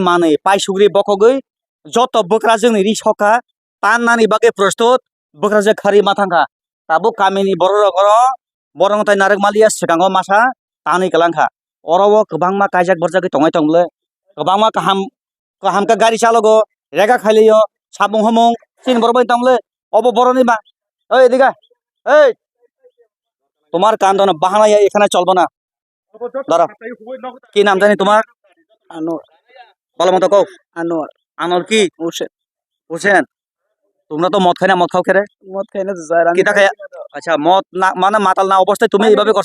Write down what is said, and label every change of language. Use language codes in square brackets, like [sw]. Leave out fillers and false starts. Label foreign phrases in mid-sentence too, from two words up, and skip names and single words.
[trp] माने पाइसुग्रि बखगै जत बग्रा जोंनि रिसका ताननानि बागे प्रस्तुत बग्राजे खारि माथांखा ताबो कामिनि बररगर बरंथाय नारक मालिया सिगाङाव मासा तानै गलांखा अरावो गोबांमा कायजाक बरजागै तंगाय तंले गोबांमा काहाम का गाड़ी चालगो रेगा खालियो साबुं हमों सिन बरबाय तंले अब बरनि बा ओइ एदिगा ओइ [bn] তোমার কান্দন বাহানায় এখানে চলবো না দাঁড়া কি নাম জানি তোমার আনোয়ার বলো মতো কও আনোয়ার কি হোসেন তোমরা তো মদ খাই না মদ খাও খেরে মদ খাই না স্যার আমি কিটা খাই আচ্ছা মদ না মানে মাতাল না অবস্থায় তুমি এইভাবে করছে